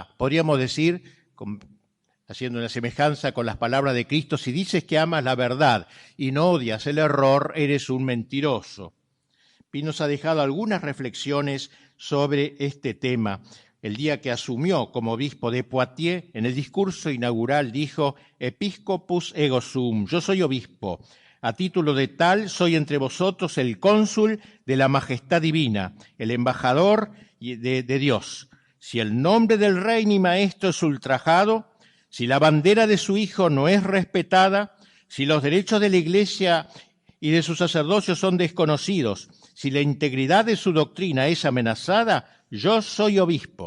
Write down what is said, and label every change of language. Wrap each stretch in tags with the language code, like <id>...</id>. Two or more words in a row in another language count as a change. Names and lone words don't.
<es>Podríamos decir, haciendo una semejanza con las palabras de Cristo, si dices que amas la verdad y no odias el error, eres un mentiroso. Y nos ha dejado algunas reflexiones sobre este tema. El día que asumió como obispo de Poitiers, en el discurso inaugural dijo:</es> <la>Episcopus ego sum,</la> <es>yo soy obispo. A título de tal, soy entre vosotros el cónsul de la majestad divina, el embajador de Dios. Si el nombre del rey mi maestro es ultrajado, si la bandera de su hijo no es respetada, si los derechos de la Iglesia y de su sacerdocio son desconocidos, si la integridad de su doctrina es amenazada, yo soy obispo.</es>